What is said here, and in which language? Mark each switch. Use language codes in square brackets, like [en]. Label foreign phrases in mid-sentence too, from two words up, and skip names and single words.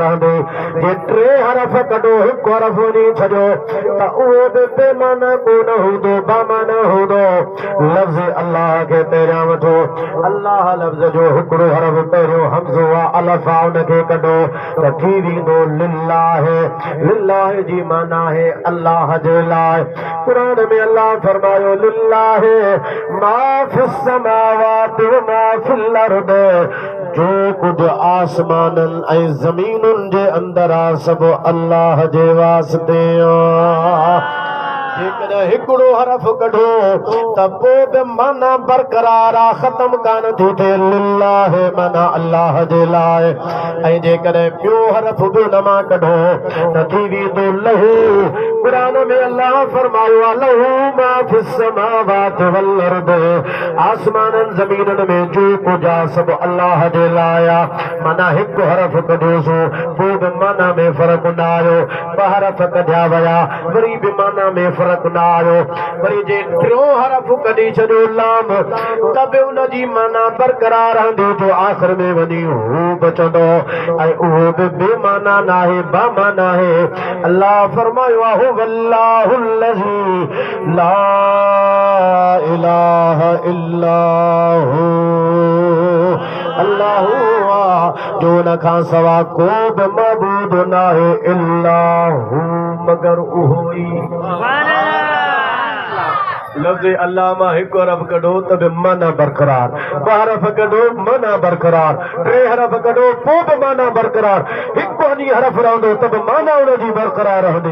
[sd] जे 3 हरफ कढो, हिकु हरफ वञी छॾियो त उहो बि बेमाना कोन हूंदो, बामाना हूंदो। लफ़्ज़ अल्लाह खे पहिरियां वठो। अल्लाह लफ़्ज़ जो हिकिड़ो हरफ पहिरियों हमज़ो आहे, अलफ़ आहे, उनखे कढो त थी वेंदो लिल्लाह। लिल्लाह जी माना है अल्लाह जे लाइ। क़ुरान में अल्लाह फरमायो [ar] لله ما في السماوات وما في الأرض, [sd] जो कुछ आसमानन ऐं ज़मीनुन जे अंदर आ सब अल्लाह जे वास्ते आ। जेकॾहिं हिकिड़ो हरफ कढो त पोइ बि माना बरक़रार आहे, ख़तम कान थी थिए। लिल्लाह माना अल्लाह जे लाइ। ऐं जेकॾहिं ॿियो हरफ बि न मां कढो त थी वेंदो लहू। क़ुरान में अल्लाह फरमायो आहे [ar] له ما في السماوات والأرض, [sd] आसमाननि ज़मीननि में जो कुझु आहे सभु अल्लाह जे लाइ आहे। माना हिकु हरफ कढोसो, पोइ बि माना में फ़र्क़ु न आयो। 2 हरफ कढिया विया, वरी बि माना में फ़र्क़ु न आयो। वरी जे 3 हरफ कढी छॾियो लाम, त बि उनजी माना बरक़रार रहंदी, जो आख़िर में वञी हू बचंदो, ऐं उहो बि बेमाना न आहे, बामाना आहे। अल्लाह फरमायो आहे [ar] والله الذي لا إله إلا هو, [sd] अल्लाह जो उन खां सवा को बि मबूद न आहे [ar] إلا هو, [sd] मगर उहो ई। लफ्ज़ अल्लाह मां हिकु हरफ कढो त बि माना बरक़रार, 2 हरफ कढो माना बरक़रार, 3 हरफ कढो पोइ बि माना बरक़रार, हिकु हनी हरफ रहंदो त बि माना उनजी बरक़रार रहंदी।